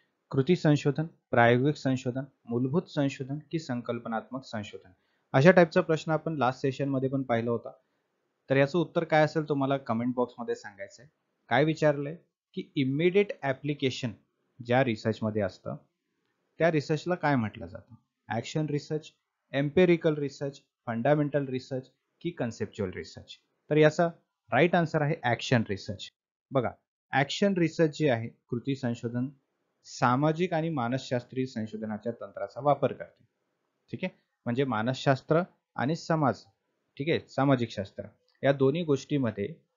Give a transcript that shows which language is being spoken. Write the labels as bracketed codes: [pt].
[mr] कृती संशोधन, प्रायोगिक संशोधन, मूलभूत संशोधन की संकल्पनात्मक संशोधन? अशा टाईपचा प्रश्न आपण लास्ट सेशन मध्ये पण पाहिला होता. तर याचं उत्तर काय असेल तुम्हाला कमेंट बॉक्समध्ये सांगायचं आहे. काय विचारलंय की इमिडिएट ऍप्लिकेशन ज्या रिसर्चमध्ये असतं त्या रिसर्चला काय म्हटलं जातं? [en] Action research, empirical research, fundamental research की conceptual research? [mr] तर याचा राईट आन्सर आहे ऍक्शन रिसर्च. बघा, ऍक्शन रिसर्च जे आहे, कृती संशोधन सामाजिक आणि मानसशास्त्रीय संशोधनाच्या तंत्राचा वापर करते. ठीक आहे, म्हणजे मानसशास्त्र आणि समाज, ठीक आहे, सामाजिक शास्त्र या दोन्ही गोष्टीमध्ये